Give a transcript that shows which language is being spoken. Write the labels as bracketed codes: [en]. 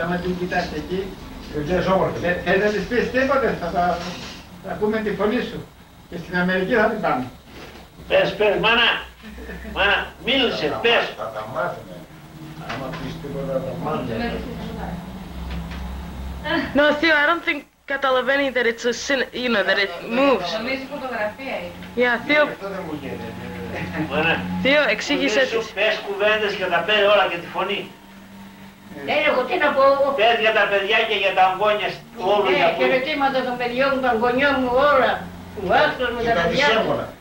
[el] Άμα την κοιτάξετε εκεί, Βγαίνεις όμορφη. θες να της πεις τίποτε, θα ακούμε τη φωνή σου. Και στην Αμερική θα την πάμε. Πες, μάνα, μίλησε, πες. Θα τα μάθουμε. Άμα πεις τίποτα θα τα μάθουμε. [en] No, Theo, I don't think [el] καταλαβαίνει [en] that it's a that it moves. [el] Νομίζει φωτογραφία είναι. [en] Yeah, Theo, [el] Αυτό δεν μου γίνεται. Μάνα, Theo, εξήγησέ της. πες κουβέντες και τα πες όλα και τη φωνή. Εγώ τι να πω. Πες για τα παιδιά και για τα αγκόνια όλου για που... Χαιρετήματα των παιδιών μου, των γονιών μου, όλα. Του άστρος με τα παιδιά μου.